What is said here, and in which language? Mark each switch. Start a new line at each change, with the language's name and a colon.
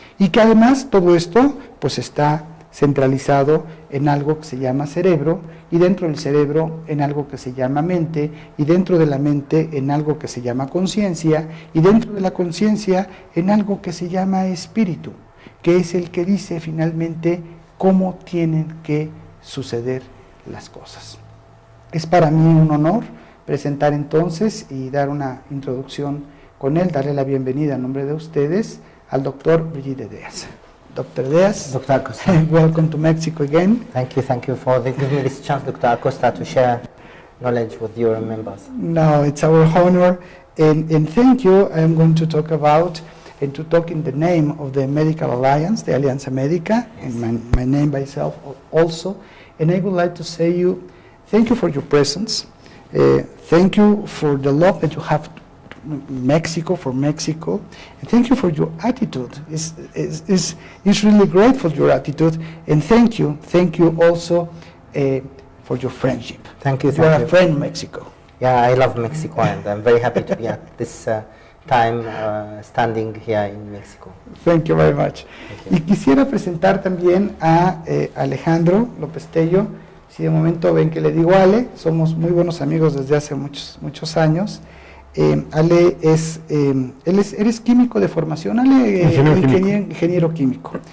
Spanish: Y que además todo esto pues está centralizado en algo que se llama cerebro, y dentro del cerebro en algo que se llama mente, y dentro de la mente en algo que se llama conciencia, y dentro de la conciencia en algo que se llama espíritu, que es el que dice finalmente cómo tienen que suceder las cosas. Es para mí un honor presentar entonces y dar una introducción con él, darle la bienvenida en nombre de ustedes al doctor Brigitte Deas.
English: Dr. Deas, Dr. Acosta. Welcome to Mexico again. Thank you for giving me this chance, Dr. Acosta, to share knowledge with your members. No, it's our honor, and thank you. I'm going to talk about, and to talk in the name of the Medical Alliance, the Alianza Médica, and my name myself also, and I would like to say thank you for your presence, thank you for the love that you have Mexico, for Mexico, and thank you for your attitude. It's really grateful your attitude, and thank you also for your friendship. Thank you. You are a friend, Mexico. Yeah, I love Mexico, and I'm very happy to be at this time standing here in Mexico. Thank you very much.
Spanish: Y quisiera presentar también a Alejandro López Tello. Si de momento ven que le digo Ale, somos muy buenos amigos desde hace muchos años. Ale eres químico de formación, Ale, ingeniero químico.